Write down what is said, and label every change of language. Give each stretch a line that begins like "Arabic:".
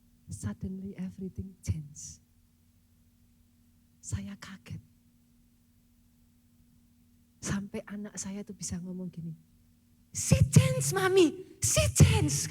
English: Suddenly everything changed.
Indonesian: Saya kaget. Sampai anak saya tuh bisa ngomong gini.
English: She changed mami, she changed.